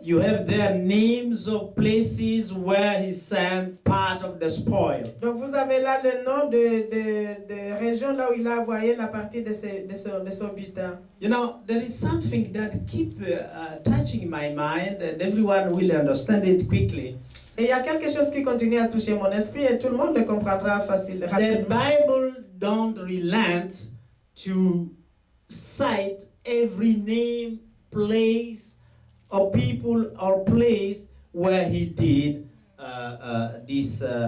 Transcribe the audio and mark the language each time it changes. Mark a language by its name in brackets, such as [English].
[English] you have their names of places where he sent part of the spoil. [French] Donc vous avez là le nom de régions là où il a envoyé la partie de son butin. [English] You know, there is something that keep touching my mind, and everyone will understand it quickly. [French] Et il y a quelque chose qui continue à toucher mon esprit et tout le monde le comprendra facilement. [English] The Bible don't relent to cite every name, place, or people or place where he did this